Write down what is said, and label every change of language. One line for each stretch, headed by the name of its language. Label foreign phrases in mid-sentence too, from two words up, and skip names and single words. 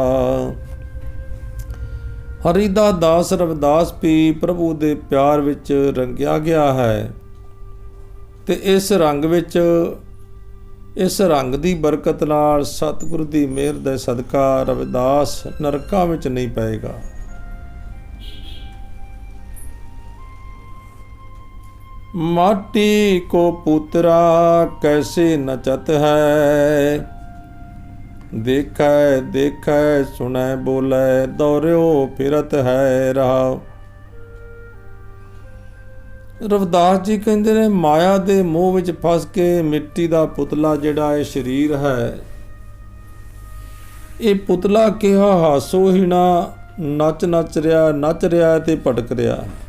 Punjabi: ਹਰੀ ਦਾ ਦਾਸ ਰਵਿਦਾਸ ਵੀ ਪ੍ਰਭੂ ਦੇ ਪਿਆਰ ਵਿੱਚ ਰੰਗਿਆ ਗਿਆ ਹੈ, ਤੇ ਇਸ ਰੰਗ ਵਿੱਚ, ਇਸ ਰੰਗ ਦੀ ਬਰਕਤ ਨਾਲ ਸਤਿਗੁਰੂ ਦੀ ਮਿਹਰ ਦੇ ਸਦਕਾ ਰਵਿਦਾਸ ਨਰਕਾਂ ਵਿੱਚ ਨਹੀਂ ਪਏਗਾ।
Hindi: माटी को पुतरा कैसे नचत है, देखै देखै सुनै बोलै दौड़ियो फिरत है रहा।
Punjabi: ਰਵਿਦਾਸ ਜੀ ਕਹਿੰਦੇ ਨੇ, ਮਾਇਆ ਦੇ ਮੋਹ ਵਿੱਚ ਫਸ ਕੇ ਮਿੱਟੀ ਦਾ ਪੁਤਲਾ ਜਿਹੜਾ ਇਹ ਸਰੀਰ ਹੈ, ਇਹ ਪੁਤਲਾ ਕਿਹਾ ਹਾਸੋ ਹੀਣਾ ਨੱਚ ਰਿਹਾ ਤੇ ਭਟਕ ਰਿਹਾ।